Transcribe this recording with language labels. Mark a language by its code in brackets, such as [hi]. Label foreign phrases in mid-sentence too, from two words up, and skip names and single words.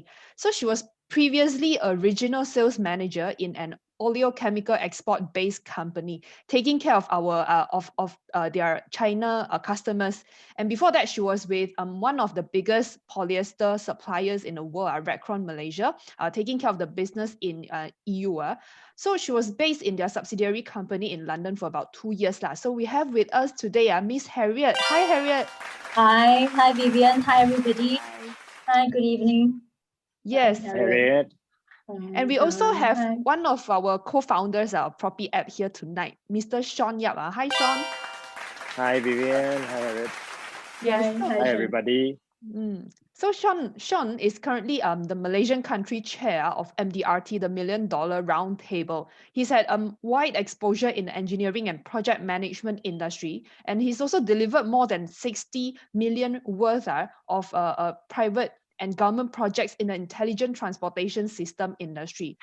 [en] So she was previously a regional sales manager in an oleochemical export-based company, taking care of our their China customers. And before that, she was with one of the biggest polyester suppliers in the world, Redcron Malaysia, taking care of the business in EU. So she was based in their subsidiary company in London for about 2 years. So we have with us today Miss Harriet. Hi, Harriet. Hi, Vivian. Hi, everybody. Hi, good evening. Yes. Harriet. And we also have one of our co-founders of ProppyApp here tonight, Mr. Sean Yap. Hi, Sean. Hi, Vivian. Hi, Harriet. Yes. Hi, everybody. So Sean is currently the Malaysian country chair of MDRT, the $1 Million Roundtable. He's had wide exposure in the engineering and project management industry, and he's also delivered more than 60 million worth of private and government projects in the intelligent transportation system industry.